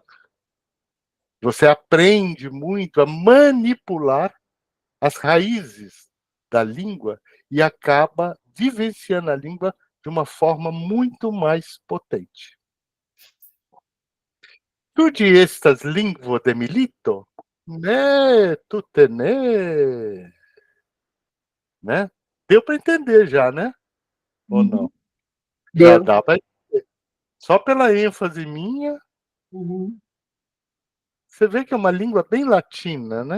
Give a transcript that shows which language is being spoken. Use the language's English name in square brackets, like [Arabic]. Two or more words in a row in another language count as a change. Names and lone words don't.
[Portuguese] Você aprende muito a manipular as raízes da língua e acaba vivenciando a língua de uma forma muito mais potente. [Esperanto] Tu de estas lingvo de milito? [Portuguese] Né, tu tenê. Né? Deu para entender já, né? Ou não? Já Deu. dá para entender. Só pela ênfase minha, você vê que é uma língua bem latina, né?